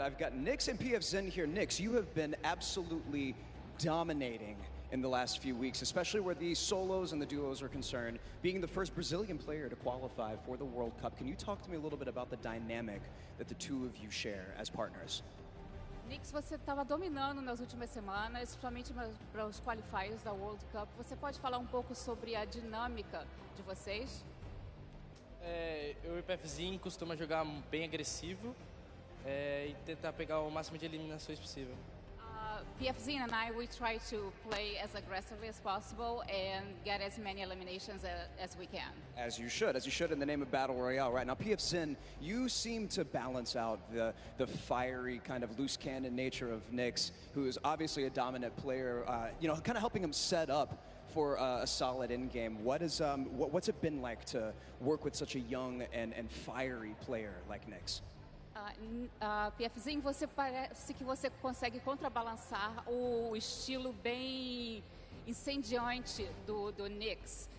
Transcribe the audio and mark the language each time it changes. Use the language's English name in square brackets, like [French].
[English] I've got Nyx and PF Zin here. Nyx, you have been absolutely dominating in the last few weeks, especially where the solos and the duos are concerned, being the first Brazilian player to qualify for the World Cup. Can you talk to me a little bit about the dynamic that the two of you share as partners? [Portuguese] Nyx, você estava dominando nas últimas semanas, principalmente para os qualifiers da World Cup. Você pode falar um pouco sobre a dinâmica de vocês? Eu e o PFzinho costuma jogar bem agressivo e tentar pegar o máximo de eliminações possível. [English] PFZ and I, we try to play as aggressively as possible and get as many eliminations as we can. As you should in the name of Battle Royale, right? Now, PF Zin, you seem to balance out the fiery kind of loose cannon nature of Nyx, who is obviously a dominant player, you know, kind of helping him set up for a solid end-game. What's it been like to work with such a young and fiery player like Nyx? [Portuguese] PFzinho, você parece que você consegue contrabalançar o estilo bem incendiante do Nyx.